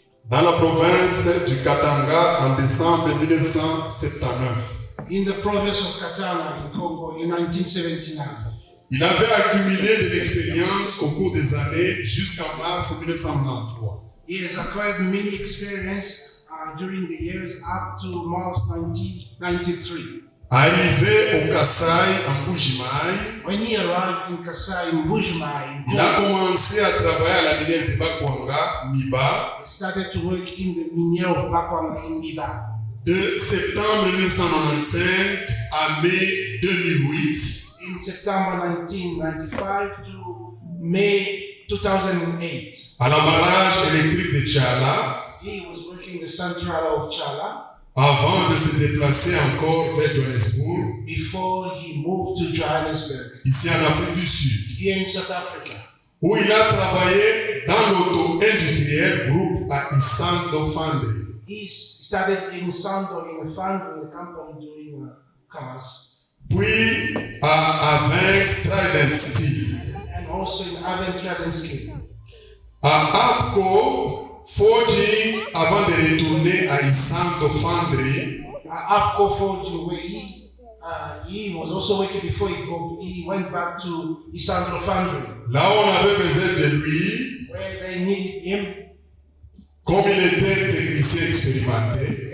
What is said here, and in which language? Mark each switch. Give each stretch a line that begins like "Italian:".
French: dans la province du Katanga en décembre 1979.
English: in the province of Katana in Congo in 1979.
French: Il avait accumulé de l'expérience au cours des années jusqu'en mars 1993.
English: He has acquired many experience during the years up to March 1993.
French: Arrivé au Kasaï en Bujimaï,
English: When he arrived in Kasai in Bujimaï,
French: il a commencé à travailler à la minière de Bakwanga, Miba,
English: he started to work in the minière of Bakwanga in Miba.
French: de septembre 1995 à mai 2008.
English: In September 1995 to May 2008.
French: À la barrage électrique de Tchala,
English: He was working the central of Chala
French: avant de se déplacer encore vers Johannesburg,
English: before he moved to Johannesburg,
French: ici en Afrique du Sud,
English: here in South Africa.
French: où il a travaillé dans l'auto-industriel groupe à Isando Foundry.
English: He started in Sando in a foundry company doing cars,
French: Puis à Avec Trident Steel.
English: and also in Aventrading and Skill.
French: À APCO, forging avant de retourner à Isando Foundry,
English: Apco Forging, where he was also working before he went back to Isandro Foundry,
French: là où on avait besoin de lui,
English: where they needed him,
French: comme il était technicien expérimenté.